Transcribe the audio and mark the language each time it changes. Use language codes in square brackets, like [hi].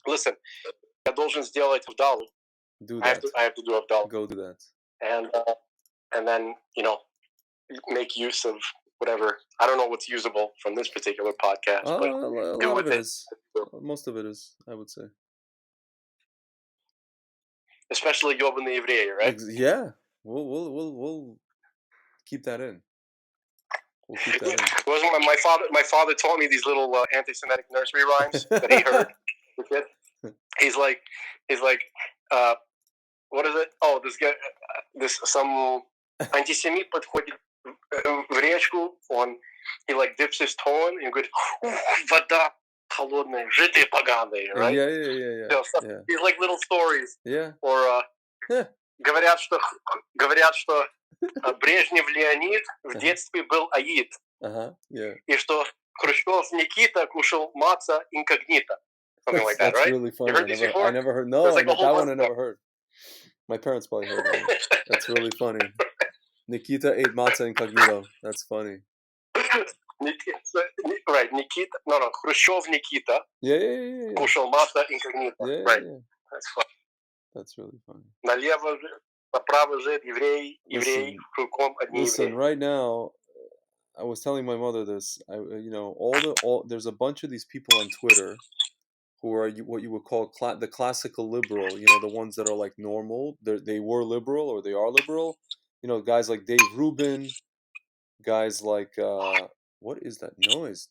[en] Listen, [ru] я должен сделать вдалу. [en] Do that. I have to do [ru] вдалу. [en] Go do that. And then, make use of whatever. I don't know what's usable from this particular podcast, but a lot of it is. Most of it is, I would say. Especially [ru] ёбаные евреи, [en] right? Yeah. We'll keep that in. We'll keep that in. It wasn't when my father taught me these little anti-Semitic nursery rhymes that he heard. He's like, what is it? Oh, some [ru] антисемит подходит в речку, [en] he like dips his toe in and goes, [ru] вода холодная, жиды поганые, [en] right? Yeah. These like little stories. Yeah. Or [ru] говорят, что Брежнев Леонид в детстве был аид. [en] Yeah. [ru] И что Хрущев Никита кушал маца инкогнито. [en] Something like that, that's right? Really funny. You heard these before? I never heard. No, like that one I never heard. My parents probably heard that. That's really funny. Nikita ate matzah incognito. That's funny. Right, Nikita. No, Khrushchev Nikita. Yeah. [ru] Кушал маtzah [en] incognito. Yeah. Right. That's funny. That's really funny. [ru] Налево, направо жид, еврей, кругом одни евреи. [en] Listen, right now, I was telling my mother this. There's a bunch of these people on Twitter who are what you would call the classical liberal. The ones that are like normal. They were liberal or they are liberal. Guys like Dave Rubin, guys like what is that noise?